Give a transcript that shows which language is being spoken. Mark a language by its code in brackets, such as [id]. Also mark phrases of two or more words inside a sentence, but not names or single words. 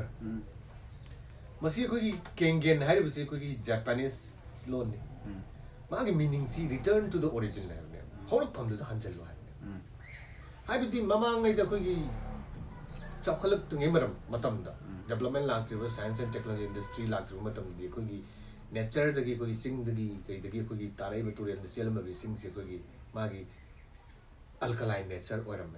[mni] ꯃꯁꯤ ꯑꯩꯈꯣꯏꯒꯤ Kangen ꯍꯥꯏꯔꯤꯕꯁꯤ ꯑꯩꯈꯣꯏꯒꯤ Japanese ꯂꯣꯟꯅꯤ. ꯃꯥꯒꯤ ꯃꯤꯅꯤꯡꯁꯤ [en] return to the origin [mni] ꯍꯥꯏꯕꯅꯦ. ꯍꯧꯔꯛꯐꯝꯗꯨꯗ ꯍꯟꯖꯤꯜꯂꯨ ꯍꯥꯏꯕꯅꯦ. ꯍꯥꯏꯕꯗꯤ ꯃꯃꯥꯡꯉꯩꯗ ꯑꯩꯈꯣꯏꯒꯤ ꯆꯥꯎꯈꯠꯂꯛꯇ꯭ꯔꯤꯉꯩ ꯃꯇꯝꯗ ꯗꯦꯕꯂꯞꯃꯦꯟ ꯂꯥꯛꯇ꯭ꯔꯤꯕ [en] science and technology industry [mni] ꯂꯥꯛꯇ꯭ꯔꯤꯕ ꯃꯇꯝꯗꯗꯤ ꯑꯩꯈꯣꯏꯒꯤ ꯅꯦꯆꯔꯗꯒꯤ ꯑꯩꯈꯣꯏꯒꯤ ꯆꯤꯡꯗꯒꯤ ꯀꯩꯗꯒꯤ ꯑꯩꯈꯣꯏꯒꯤ ꯇꯥꯔꯛꯏꯕ ꯇꯨꯔꯦꯜꯗ ꯆꯦꯜꯂꯝꯕ ꯏꯁꯤꯡꯁꯦ ꯑꯩꯈꯣꯏꯒꯤ ꯃꯥꯒꯤ [en] alkaline nature [mni] ꯑꯣꯏꯔꯝꯃꯦ.